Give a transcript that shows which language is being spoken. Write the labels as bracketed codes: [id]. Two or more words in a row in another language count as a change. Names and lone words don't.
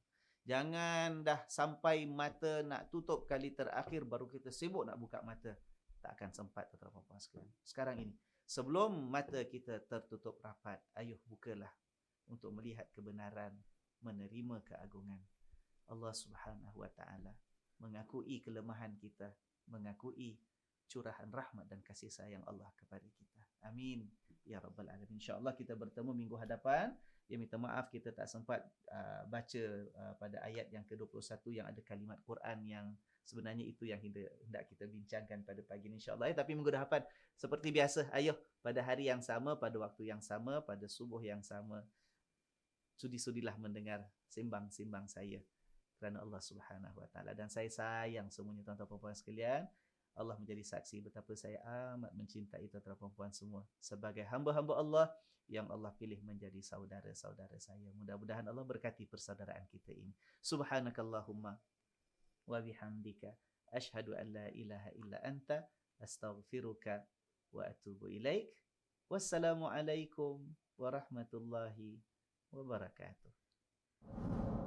[ms] Jangan dah sampai mata nak tutup kali terakhir, baru kita sibuk nak buka mata. Tak akan sempat, tuan-tuan puan sekalian. Sekarang ini, sebelum mata kita tertutup rapat, ayuh bukalah untuk melihat kebenaran, menerima keagungan [ar] الله سبحانه وتعالى, [ms] mengakui kelemahan kita, mengakui curahan rahmat dan kasih sayang Allah kepada kita. [ar] آمين يا رب العالمين. [ms] InsyaAllah kita bertemu minggu hadapan. Ya, minta maaf kita tak sempat baca pada ayat yang ke-21 yang ada kalimat Quran yang sebenarnya itu yang hendak kita bincangkan pada pagi ini insya-Allah. Tapi minggu depan seperti biasa, ayo pada hari yang sama, pada waktu yang sama, pada subuh yang sama, sudi-sudilah mendengar sembang-sembang saya kerana [ar] الله سبحانه وتعالى. [ms] Dan saya sayang semuanya tuan-tuan puan-puan sekalian. Allah menjadi saksi betapa saya amat mencintai tuan-tuan puan-puan semua sebagai hamba-hamba Allah yang Allah pilih menjadi saudara-saudara saya. Mudah-mudahan Allah berkati persaudaraan kita ini. [ar] سبحانك اللهم وبحمدك أشهد أن لا إله إلا أنت أستغفرك وأتوب إليك. والسلام عليكم ورحمة الله وبركاته.